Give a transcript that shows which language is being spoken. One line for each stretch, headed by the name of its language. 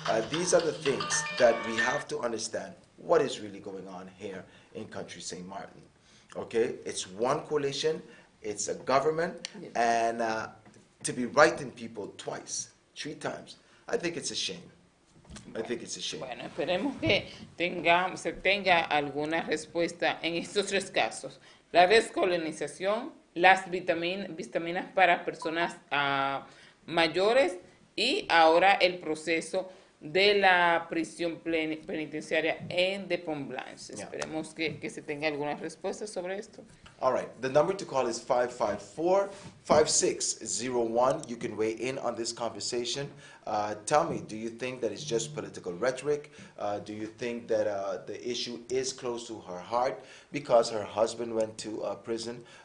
English: These are the things that we have to understand what is really going on here in country St. Martin. Okay, it's one coalition, it's a government, and to be writing people twice, 3 times, I think it's a shame. I think it's a shame.
Spanish: Bueno, esperemos que se tenga alguna respuesta en estos 3 casos. La descolonización, las vitaminas para personas mayores y ahora el proceso de la prisión penitenciaria en de Pont Blanche. Esperemos que se tenga alguna respuesta sobre esto.
English: All right, the number to call is 554-5601. You can weigh in on this conversation. Tell me, do you think that it's just political rhetoric? Do you think that the issue is close to her heart because her husband went to prison?